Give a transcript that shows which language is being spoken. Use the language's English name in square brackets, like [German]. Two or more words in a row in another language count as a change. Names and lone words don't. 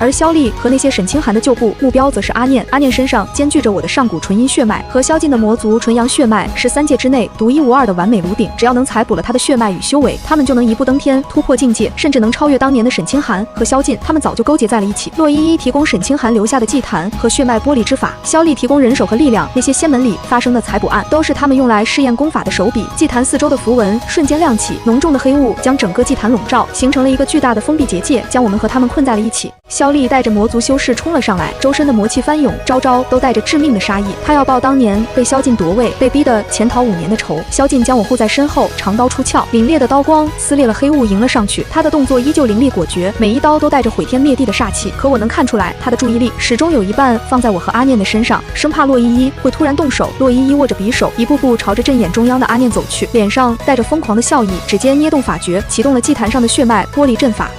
[Chinese] 而蕭麗和那些沈清寒的舊部目標则是阿念。阿念身上兼具着我的上古纯陰血脈和萧劲的魔族纯陽血脈，是3界之內獨一无二的完美炉鼎。只要能採補了他的血脈與修為，他們就能一步登天，突破境界，甚至能超越當年的沈清寒和萧劲。他們早就勾結在了一起。洛依依提供沈清寒留下的祭壇和血脈剥離之法，蕭麗提供人手和力量。那些仙门裡發生的採補案，都是他們用來試驗功法的手筆。祭壇四周的符文瞬間亮起，濃重的黑霧將整個祭壇籠罩，形成了一個巨大的封閉結界，將我們和他們困在了一起。蕭麗帶着魔族修士衝了上來，周身的魔氣翻湧，招招都帶着致命的殺意。他要報當年被蕭劲夺位，被逼得潛逃5年的仇。蕭劲將我護在身後，長刀出鞘，凛冽的刀光撕裂了黑霧，迎了上去。他的動作依舊凌厲果決，每一刀都帶着毀天滅地的煞氣。可我能看出來，他的注意力始終有一半放在我和阿念的身上，生怕洛依依會突然动手。洛依依握着匕首，一步步朝着陣眼中央的阿念走去，臉上帶着瘋狂的笑意，指尖捏動法訣，啟動了祭壇上的血脈剥離陣法。